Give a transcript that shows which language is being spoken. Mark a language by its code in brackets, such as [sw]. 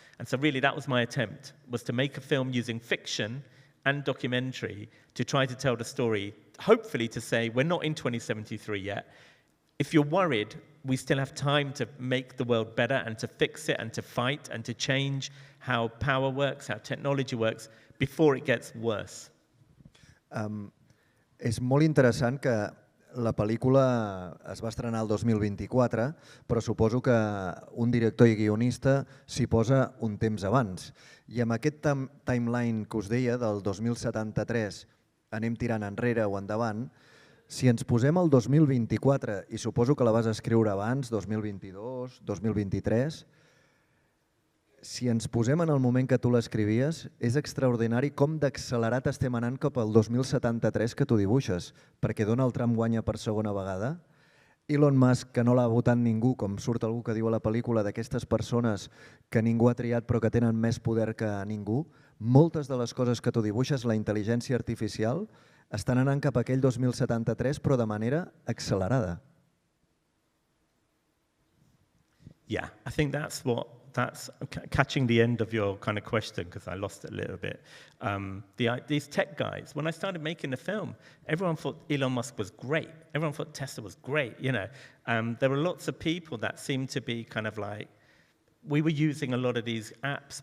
[en] And so really that was my attempt, was to make a film using fiction and documentary to try to tell the story, hopefully to say, we're not in 2073 yet. If you're worried, we still have time to make the world better and to fix it and to fight and to change how power works, how technology works, before it gets worse. [ca] És molt interessant que la pel·lícula es va estrenar el 2024, però suposo que un director i guionista s'hi posa un temps abans. I amb aquest timeline que us deia, del 2073, anem tirant enrere o endavant, si ens posem al 2024, i suposo que la vas escriure abans, 2022, 2023, si ens posem en el moment que tu l'escrivies, és extraordinari com d'accelerat estem anant cap al 2073 que tu dibuixes, perquè Donald Trump guanya per segona vegada, Elon Musk, que no l'ha votat ningú, com surt algú que diu a la pel·lícula, d'aquestes persones que ningú ha triat però que tenen més poder que ningú, moltes de les coses que tu dibuixes, la intel·ligència artificial, estan anant cap a aquell 2073 però de manera accelerada. [en] Yeah, I think that's catching the end of your kind of question, because I lost it a little bit. These tech guys, when I started making the film, everyone thought Elon Musk was great. Everyone thought Tesla was great, you know. There were lots of people that seemed to be kind of like, we were using a lot of these apps.